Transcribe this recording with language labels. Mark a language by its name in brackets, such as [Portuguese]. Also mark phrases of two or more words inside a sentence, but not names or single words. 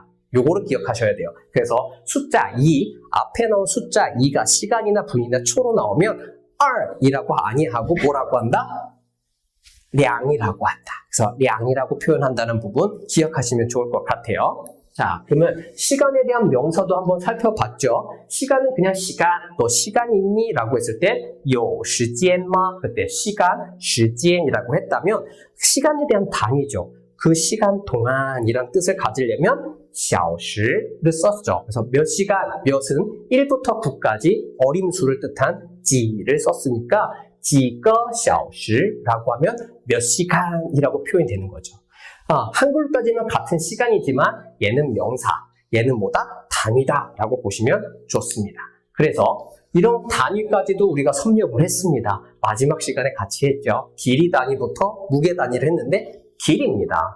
[Korean] 요거를 기억하셔야 돼요. 그래서 숫자 2, 앞에 나온 숫자 2가 시간이나 분이나 초로 나오면 2이라고 아니하고 뭐라고 한다? 2이라고 한다. 그래서 2이라고 표현한다는 부분 기억하시면 좋을 것 같아요. 자, 그러면 시간에 대한 명사도 한번 살펴봤죠. 시간은 그냥 시간, 너 시간 있니? 라고 했을 때 [Chinese] 有时间吗? [Korean] 그때 시간, 时间 이라고 했다면 시간에 대한 단위죠. 그 시간 동안이란 뜻을 가지려면 小时 를 썼죠. 그래서 몇 시간, 몇은 1부터 9까지 어림수를 뜻한 지를 썼으니까 [Chinese] 几个小时 [Korean] 라고 하면 몇 시간이라고 표현이 되는 거죠. 한글로 따지면 같은 시간이지만 얘는 명사, 얘는 뭐다? 단위다 라고 보시면 좋습니다. 그래서 이런 단위까지도 우리가 섭렵을 했습니다. 마지막 시간에 같이 했죠. 길이 단위부터 무게 단위를 했는데 길이입니다.